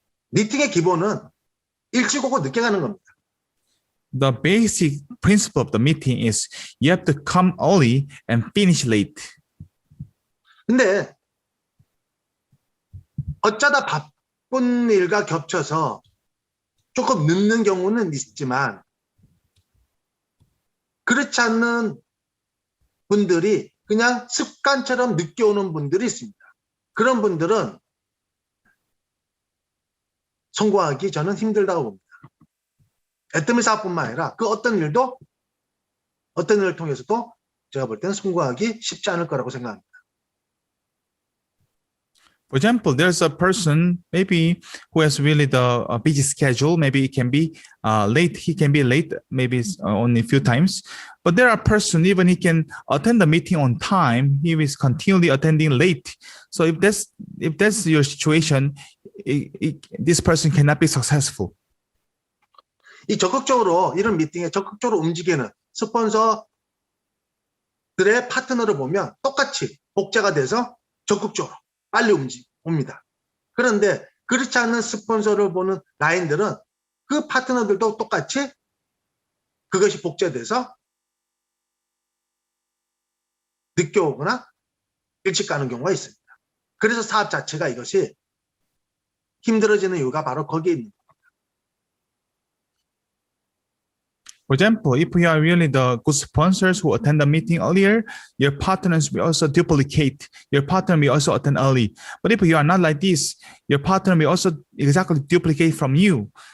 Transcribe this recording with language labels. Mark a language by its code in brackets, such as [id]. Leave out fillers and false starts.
[ko] 미팅의 기본은 일찍 오고 늦게 가는 겁니다. [en] The basic principle of the meeting is you have to come early and finish late. [ko] 근데 어쩌다 바쁜 일과 겹쳐서 조금 늦는 경우는 있지만 그렇지 않는 분들이 그냥 습관처럼 늦게 오는 분들이 있습니다. 그런 분들은 성공하기 저는 힘들다고 봅니다. 애터미 사업뿐만 아니라 그 어떤 일을 통해서도 제가 볼 때는 성공하기 쉽지 않을 거라고 생각합니다. [en] For example, there's a person maybe who has really the busy schedule. Maybe it can be late. He can be late, maybe only a few times. But there are person even he can attend the meeting on time. He is continually attending late. So if that's your situation, this person cannot be successful. [ko] 이 적극적으로 이런 미팅에 적극적으로 움직이는 스폰서 파트너를 보면 똑같이 복제가 돼서 적극적으로 빨리 옵니다. 그런데 그렇지 않은 스폰서를 보는 라인들은 그 파트너들도 똑같이 그것이 복제돼서 늦게 오거나 일찍 가는 경우가 있습니다. 그래서 사업 자체가 이것이 힘들어지는 이유가 바로 거기에 있는 겁니다. [en] For example, if you are really the good sponsors who attend the meeting earlier, your partners will also duplicate. Your partner will also attend early. But if you are not like this, your partner will also exactly duplicate from you.